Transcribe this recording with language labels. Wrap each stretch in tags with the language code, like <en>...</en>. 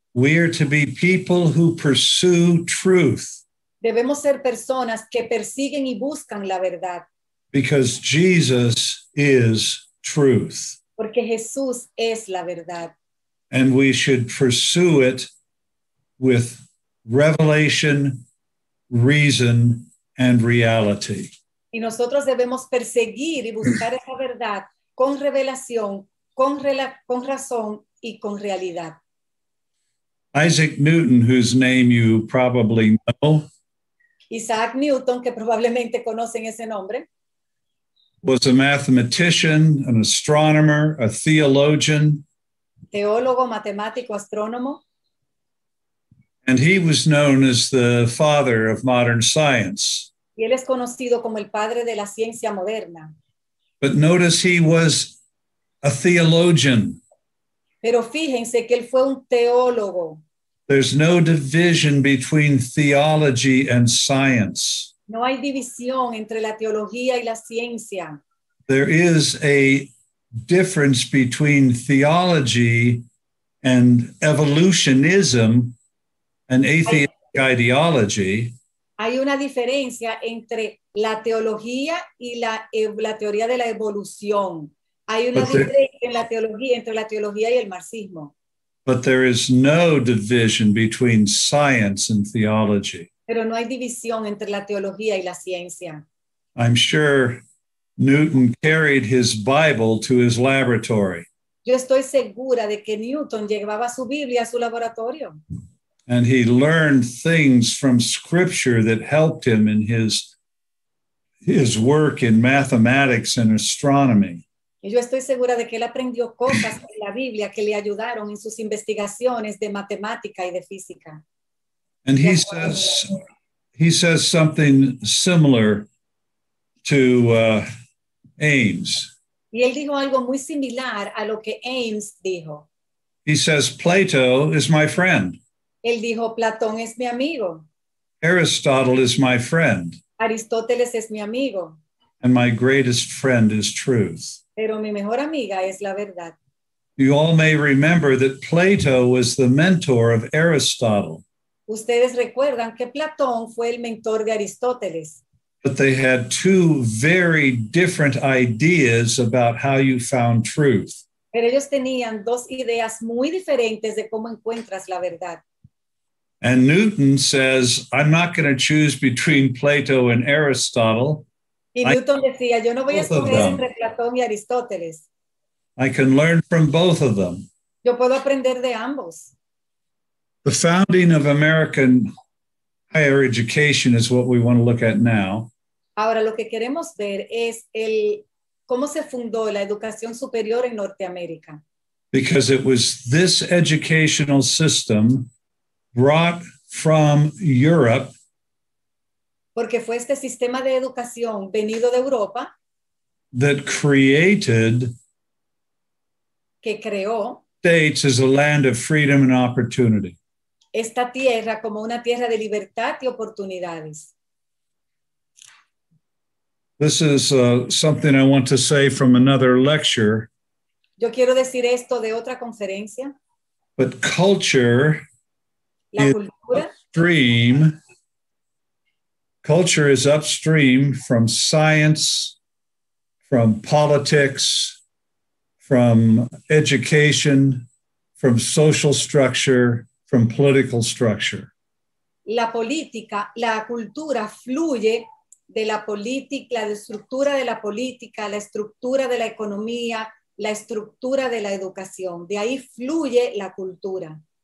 <en>We are to be people who pursue truth</en> <es>Debemos ser personas que persiguen y buscan la verdad,</es> <en>because Jesus is truth.</en> <es>porque Jesús es la verdad.</es> <en>And we should pursue it with revelation, reason, and reality.</en> <es>Y nosotros debemos perseguir y buscar esa verdad con revelación, con razón y con realidad.</es> <en>Isaac Newton, whose name you probably know,</en> <es>Isaac Newton, que probablemente conocen ese nombre,</es> <en>was a mathematician, an astronomer, a theologian,</en> <es>teólogo, matemático, astrónomo,</es> <en>and he was known as the father of modern science.</en> <es>y él es conocido como el padre de la ciencia moderna.</es> <en>But notice he was a theologian.</en> <es>Pero fíjense que él fue un teólogo.</es> <en>There's no division between theology and science.</en> <es>No hay división entre la teología y la ciencia.</es> <en>There is a difference between theology and evolutionism, an atheistic ideology.</en> <es>Hay una diferencia entre la teología y la teoría de la evolución. Hay una diferencia en la teología, entre la teología y el marxismo.</es> <en>But there is no division between science and theology.</en> <es>Pero no hay división entre la teología y la ciencia.</es> <en>I'm sure Newton carried his Bible to his laboratory,</en> <es>Yo estoy segura de que Newton llevaba su Biblia a su laboratorio.</es> <en>and he learned things from Scripture that helped him in his work in mathematics and astronomy.</en> <es>Y yo estoy segura de que él aprendió cosas en la Biblia que le ayudaron en sus investigaciones de matemática y de física.</es> <en>And he says something similar to Ames.</en> <es>Y él dijo algo muy similar a lo que Ames dijo.</es> <en>He says, Plato is my friend.</en> <es>Él dijo, Platón es mi amigo,</es> <en>Aristotle is my friend,</en> <es>Aristóteles es mi amigo,</es> <en>and my greatest friend is truth.</en> <es>pero mi mejor amiga es la verdad.</es> <en>You all may remember that Plato was the mentor of Aristotle,</en> <es>Ustedes recuerdan que Platón fue el mentor de Aristóteles,</es> <en>but they had two very different ideas about how you found truth.</en> <es>pero ellos tenían dos ideas muy diferentes de cómo encuentras la verdad.</es> <en>And Newton says, I'm not going to choose between Plato and Aristotle.</en> <es>Y Newton decía, yo no voy a</es> <en>Both of</en> <es>escoger</es> <en>them.</en> <es>entre Platón y Aristóteles.</es> <en>I can learn from both of them.</en> <es>Yo puedo aprender de ambos.</es> <en>The founding of American higher education is what we want to look at now.</en> <es>Ahora, lo que queremos ver es cómo se fundó la educación superior en Norteamérica.</es> <en>Because it was this educational system brought from Europe</en> <es>Porque fue este sistema de educación venido de Europa</es> <en>that created</en> <es>que creó</es> <en>states as a land of freedom and opportunity.</en> <es>esta tierra como una tierra de libertad y oportunidades.</es> <en>This is something I want to say from another lecture,</en> <es>Yo quiero decir esto de otra conferencia.</es> <en>but culture</en> <es>La</es> <en>is</en> <es>cultura,</es> <en>upstream. Culture is upstream from science, from politics, from education, from social structure, from political structure.</en> <es>la política, la cultura fluye de la política, la estructura de la política, la estructura de la economía, la estructura de la educación. De ahí fluye la cultura.</es>